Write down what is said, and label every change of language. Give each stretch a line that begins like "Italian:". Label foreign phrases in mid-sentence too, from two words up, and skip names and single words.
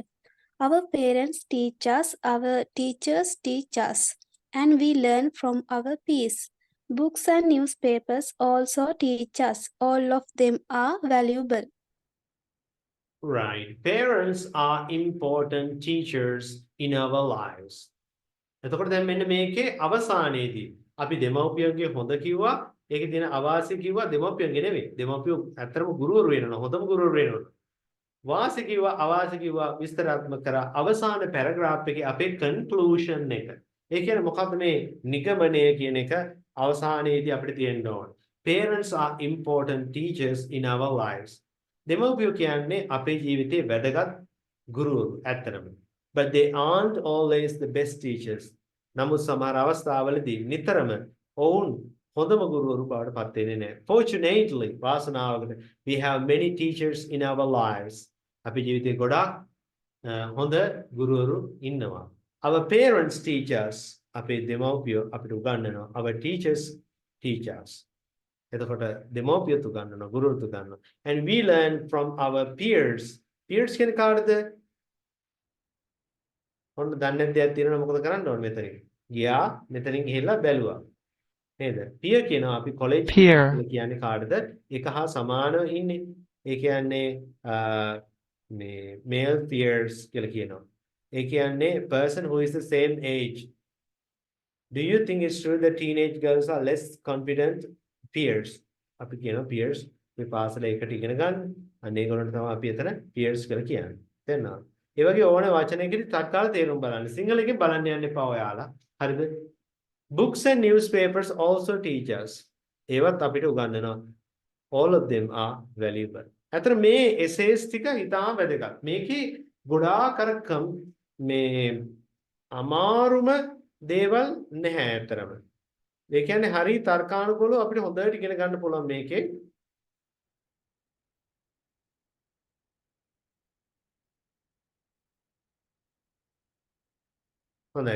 English: Our parents teach us, our teachers teach us, and we learn from our peers. Books and newspapers also teach us. All of them are valuable. Right. Parents are important teachers in our lives.
Sinhala: එතකොට දැන් මෙන්න මේකේ අවසානයේදී අපි දෙමව්පියන්ගේ හොඳ කිව්වා ඒකේ තියෙන අවාසි කිව්වා දෙමව්පියන්ගේ නෙවෙයි දෙමව්පියෝ ඇත්තටම ගුරුවරු වෙනවා හොඳම ගුරුවරු වෙනවා වාසි කිව්වා අවාසි කිව්වා විස්තරාත්මක කරා අවසාන පැරග්‍රාෆ් එකේ අපේ කන්ක්ලූෂන් එක ඒ කියන්නේ මොකක්ද මේ නිගමනය කියන එක අවසානයේදී අපිට තියෙන්න ඕන
English: parents are important teachers in our lives
Sinhala: දෙමව්පියෝ කියන්නේ අපේ ජීවිතේ වැදගත් ගුරුවරු ඇත්තටම
English: but they aren't always the best teachers.
Sinhala: නමුත් සමහර අවස්ථාවලදී නිතරම ඔවුන් හොඳම ගුරුවරු බවට පත් වෙන්නේ නැහැ.
English: Fortunately, වාසනාවකට we have many teachers in our lives.
Sinhala: අපේ ජීවිතේ ගොඩාක් හොඳ ගුරුවරු ඉන්නවා.
English: Our parents teach us.
Sinhala: අපේ දෙමව්පියෝ අපිට උගන්වනවා.
English: Our teachers teach us.
Sinhala: එතකොට දෙමව්පියෝ උගන්වනවා, ගුරුවරු උගන්වනවා.
English: And we learn from our peers.
Sinhala: Peers කියන්නේ කාටද? ඔන්න දන්නේ නැති දෙයක් තියෙනවා මොකද කරන්න ඕනේ මෙතනින් ගියා මෙතනින් ගිහිල්ලා බැලුවා නේද පිය කියනවා අපි කොලෙජ් කියලා කියන්නේ කාටද එක හා සමානව ඉන්නේ ඒ කියන්නේ මේ
English: male peers
Sinhala: කියලා කියනවා ඒ කියන්නේ
English: person who is the same age do you think it's true that teenage girls are less confident peers
Sinhala: අපි කියනවා peers මේ පාසල එකට ඉගෙන ගන්න අන්න ඒගොල්ලන්ට තමයි අපි එතන peers කියලා කියන්නේ තේරෙනවද ඒ වගේ ඕන වචනයකදී තත්කාල තේරුම් බලන්න. සිංහලෙන් බලන්න යන්න එපා ඔයාලා. හරිද?
English: Books and newspapers also teach us.
Sinhala: ඒවත් අපිට උගන්වනවා.
English: All of them are valuable.
Sinhala: අතන මේ essays ටික ඉතාම වැදගත්. මේකේ ගොඩාක් අර මේ අමාරුම දේවල් නැහැ අතරම. ඒ කියන්නේ හරි තර්කානුකූලව අපිට හොඳට ඉගෙන ගන්න පුළුවන් මේකේ. හොඳයි.